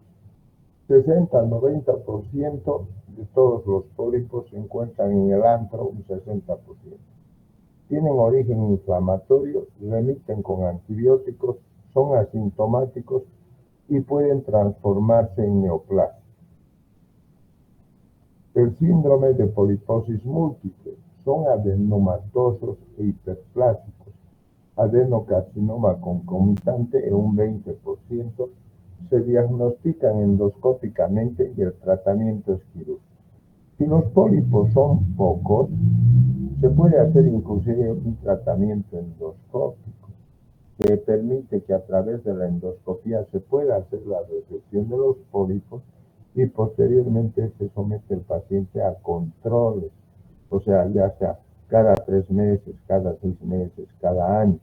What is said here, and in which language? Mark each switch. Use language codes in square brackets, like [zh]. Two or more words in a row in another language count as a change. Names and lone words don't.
[es] 60 al 90% de todos los pólipos se encuentran en el antro, un 60%. Tienen origen inflamatorio, remiten con antibióticos, son asintomáticos y pueden transformarse en neoplasias. El síndrome de poliposis múltiple, son adenomatosos e hiperplásicos. Adenocarcinoma concomitante en un 20%, se diagnostican endoscópicamente y el tratamiento es quirúrgico. Si los pólipos son pocos, se puede hacer inclusive un tratamiento endoscópico que permite que a través de la endoscopía se pueda hacer la resección de los pólipos y posteriormente se somete el paciente a controles, o sea, ya sea cada 3 meses, cada 6 meses, cada año.